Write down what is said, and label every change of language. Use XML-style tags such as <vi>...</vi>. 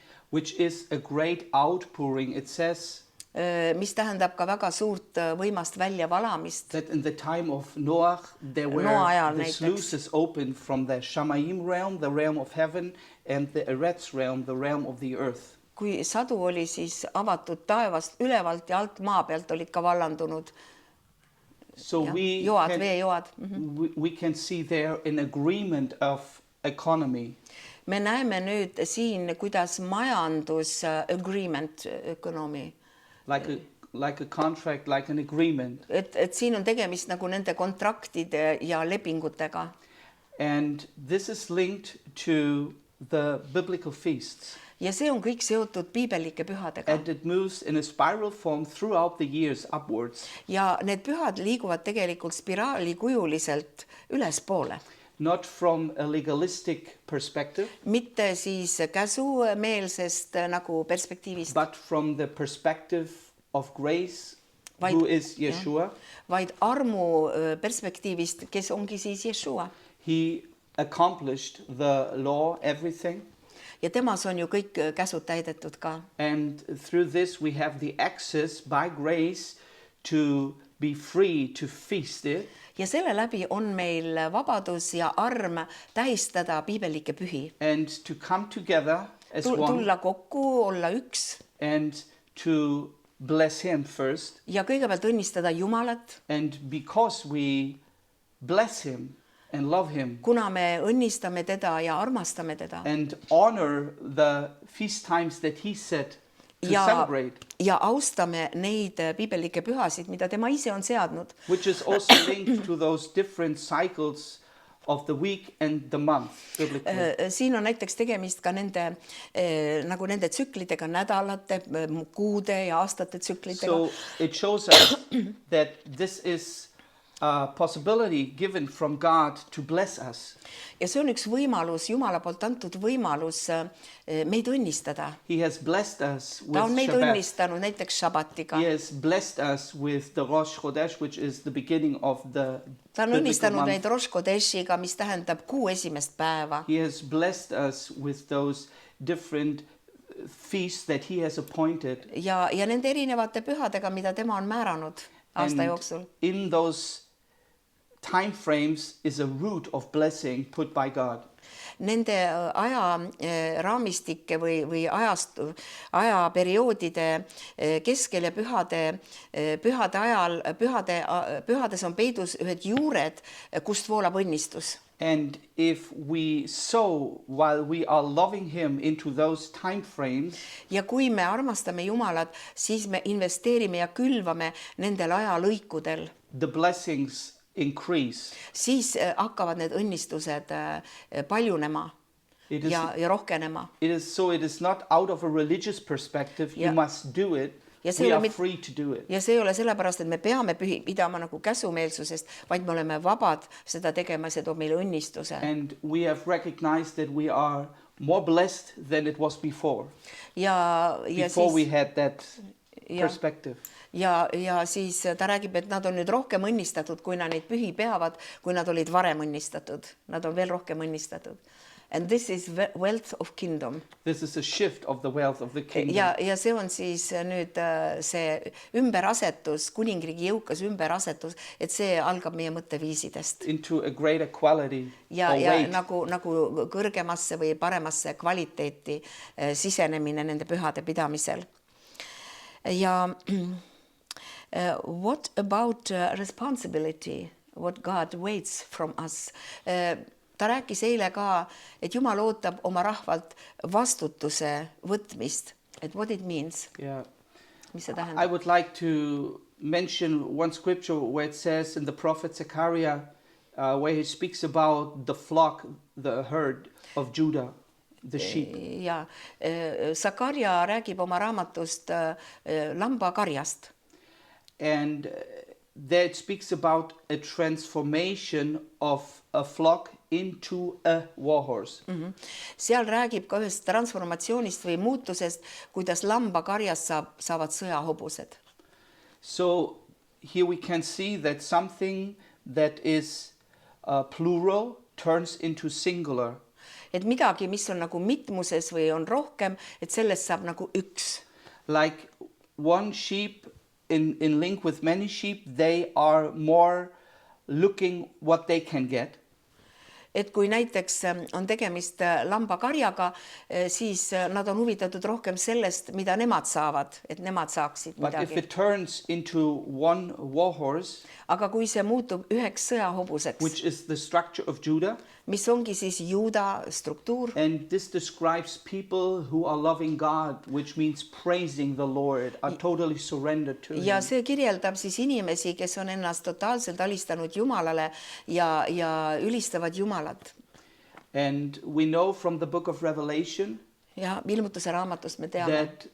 <en>Which is a great outpouring. It says</en> <et>mis tähendab ka väga suurt võimast väljavalamist.</et> <en>that in the time of Noah, there were</en> <et>Noa ajal</et> <en>the</en> <et>näiteks.</et> <en>sluices opened from the Shamaim realm, the realm of heaven, and the Eretz realm, the realm of the earth.</en> <et>Kui sadu oli siis avatud taevast ülevalt ja alt maa pealt olid ka vallandunud</et> <en>So we</en> <et>joad ,</et> <en>can,</en> <et>veejoad .</et> <en>we can see there an agreement of economy.</en> <et>me näeme nüüd siin, kuidas majandus agreement ökonomi ,</et> <en>Like a contract, like an agreement.</en> <et>et siin on tegemist nagu nende kontraktide ja lepingutega</et> <en>And this is linked to the biblical feasts.</en> <et>ja see on kõik seotud piibellike pühadega</et> <en>And it moves in a spiral form throughout the years upwards.</en> <et>ja need pühad liiguvad tegelikult spiraalikujuliselt ülespoole ,</et> <en>Not from a legalistic perspective,</en> <et>mitte siis käsumeelsest nagu perspektiivist ,</et> <en>but from the perspective of grace,</en> <et>Vaid-</et> <en>who is Yeshua.</en> <et>vaid armu perspektiivist , kes ongi siis Jeshua</et> <en>He accomplished the law, everything.</en> <et>ja temas on ju kõik käsud täidetud ka</et> <en>And through this, we have the access by grace to be free to feast it.</en> <et>ja selle läbi on meil vabadus ja arm tähistada piibellikke pühi ,</et> <en>And to come together as one</en> <et>tulla kokku , olla üks</et> <en>and to bless Him first.</en> <et>ja kõigepealt õnnistada Jumalat ,</et> <en>And because we bless Him and love Him</en> <et>kuna me õnnistame teda ja armastame teda</et> <en>and honor the feast times that He set to</en> <et>ja</et> <en>celebrate,</en> <et>ja austame neid piibellikke pühasid , mida tema ise on seadnud ,</et> <en>which is also linked to those different cycles of the week and the month biblically.</en> <et>siin on näiteks tegemist ka nende nagu nende tsüklitega , nädalate , kuude ja aastate tsüklitega</et> <en>So it shows us that this is a possibility given from God to bless us.</en> <et>ja see on üks võimalus , Jumala poolt antud võimalus meid õnnistada .</et> <en>He has blessed us with</en> <et>ta on meid</et> <en>Shabbat.</en> <et>õnnistanud näiteks Shabbatiga</et> <en>He , has blessed us with the Rosh Chodesh, which is the beginning of the</en> <et>ta on</et> <en>biblical</en> <et>õnnistanud</et> <en>month.</en> <et>meid Rosh Kodeshiga , mis tähendab kuu esimest päeva</et> <en>He has blessed us with those different feasts that He has appointed.</en> <et>ja nende erinevate pühadega , mida tema on määranud aasta</et> <en>And</en> <et>jooksul .</et> <en>in those time frames is a root of blessing put by God.</en> <et>Nende ajaraamistike või ajaperioodide keskel ja pühade ajal , pühades on peidus ühed juured , kust voolab õnnistus .</et> <en>And if we sow while we are loving Him into those time frames,</en> <et>ja kui me armastame Jumalat , siis me investeerime ja külvame nendel ajalõikudel ,</et> <en>the blessings increase.</en> <et>siis hakkavad need õnnistused paljunema</et> <en>It is,</en> <et>ja rohkenema .</et> <en>it is not out of a religious perspective,</en> <et>Ja-</et> <en>you must do it.</en> <et>Ja see</et> <en>We</en> <et>ei ole</et> <en>are</en> <et>mit-</et> <en>free to do it.</en> <et>ja see ei ole sellepärast , et me peame pidama nagu käsumeelsusest , vaid me oleme vabad seda tegema , see toob meile õnnistuse .</et> <en>And we have recognized that we are more blessed than it was before.</en> <et>ja</et> <en>Before we</en> <et>siis</et> <en>had that</en> <et>Ja.</et> <en>perspective.</en> <et>ja siis ta räägib , et nad on nüüd rohkem õnnistatud , kui nad neid pühi peavad , kui nad olid varem õnnistatud , nad on veel rohkem õnnistatud .</et> <en>And this is wealth of kingdom This is a shift of the wealth of the kingdom.</en> <et>ja see on siis nüüd see ümberasetus , kuningriigi jõukas ümberasetus , et see algab meie mõtteviisidest</et> <en>Into a greater quality</en> <et>ja</et> <en>or weight.</en> <et>nagu kõrgemasse või paremasse kvaliteeti sisenemine nende pühade pidamisel .</et> <en>ja what about responsibility , what God waits from us ?</en> <et>ta rääkis eile ka , et Jumal ootab oma rahvalt vastutuse võtmist , et</et> <en>what it means , Yeah.</en> <et>mis see</et> <en>I</en> <et>tähendab .</et> <en>would like to mention one scripture where it says in the prophet Zechariah, where he speaks about the flock, the herd of Judah, the sheep.</en> <et>ja Sakarja räägib oma raamatust lambakarjast</et> <en>And there it speaks about a transformation of a flock into a warhorse.</en> <et>seal räägib ka ühest transformatsioonist või muutusest , kuidas lambakarjast saavad sõjahobused .</et> <en>So here we can see that something that is plural turns into singular.</en> <et>et midagi , mis on nagu mitmuses või on rohkem , et sellest saab nagu üks .</et> <en>Like one sheep in link with many sheep, they are more looking what they can get.</en> <et>et kui näiteks on tegemist lambakarjaga, siis nad on huvitatud rohkem sellest, mida nemad saavad, et nemad saaksid</et> <en>But if</en> <et>midagi.</et> <en>it turns into one war horse,</en> <et>Aga kui see muutub üheks sõjahobuseks,</et> <en>which is the structure of Judah,</en> <et>mis ongi siis Juuda struktuur,</et> <en>and this describes people who are loving God, which means praising the Lord, are totally surrendered to</en> <et>ja</et> <en>Him.</en> <et>see kirjeldab siis inimesi, kes on ennast totaalselt alistanud Jumalale ja ülistavad Jumalat.</et> <en>And we know from the book of Revelation</en> <et>Ja ilmutuse raamatust me teame,</et>